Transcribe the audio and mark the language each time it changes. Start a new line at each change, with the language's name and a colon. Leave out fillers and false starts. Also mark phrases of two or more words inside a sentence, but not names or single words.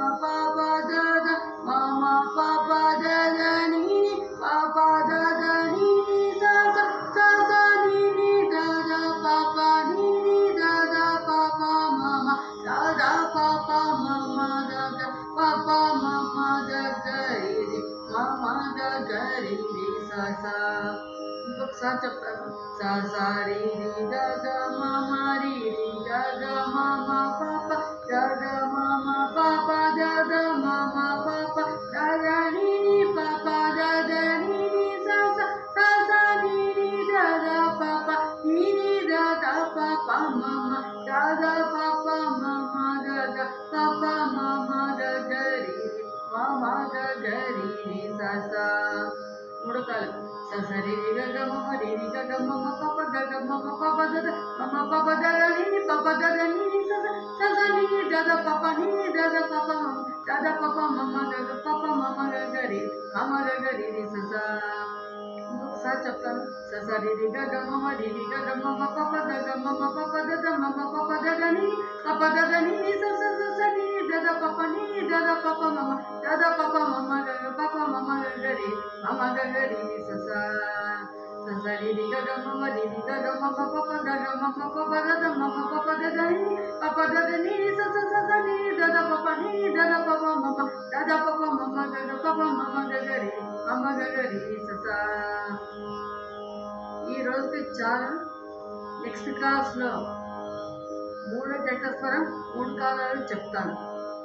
Telugu: pa pa ga ga ma ma pa pa ga ga ni ni pa pa ga ga ni ni sa sa sa sa ni ni ga ga pa pa ni ni ga ga pa pa ma ma ga ga pa pa ma ma ga ga pa pa ma ma ga ga ri ri ma ma ga ga ri ri sa sa. ఇంకొకసారి చెప్తాను. సా సా రి రి గా గా మా మా రి రి గా గా మా మా పా పా గా గా మా మా పా పా గా గా మా మా పా పా గా గా ని ని పా పా గా గా ని ని సా సా సా సా ని ని గా గా పా పా ని ని గా గా పా పా మా మా గా గా పా పా మా మా గా గా పా పా మా మా గా గా రి రి మా మా గా గా రి రి సా సా. మూడో కాలం. sa sa ri ri ga ga ma ma ri ri ga ga ma ma pa pa ga ga ma ma pa pa da da ma ma pa pa da da ni ni pa pa da da ni ni sa sa sa sa ni ni da da pa pa ni ni da da pa pa ma da da pa pa ma ma ga ga pa pa ma ma ga ga ri ma ma ga ga ri ri sa sa. ఇంకొకసారి చెప్తాను. sa sa ri ri ga ga ma ma ri ri ga ga ma ma pa pa ga ga ma ma pa pa da da ma ma pa pa da da ni ni pa pa da da ni ni sa sa sa sa ni ni da da pa pa ni ni da da pa pa ma ma da da pa pa ma ma ga ga pa pa ma ma ga ga ri ma ma ga ga ri ri sa sa. sa sa ri ri ga ga ma ma ri ri ga ga ma ma pa pa ga ga ma ma pa pa da da ma ma pa pa da da ni ni pa pa da da ni ni sa sa sa sa ni ni da da pa pa ni ni da da pa pa ma ma da da pa pa ma ma ga ga pa pa ma ma ga ga ri ma ma ga ga ri ri sa sa. ఈ రోజుకి చాలు.
English: next classలో
Telugu: మూడో జంట స్వరం, మూడు కాలాలు చెప్తాను.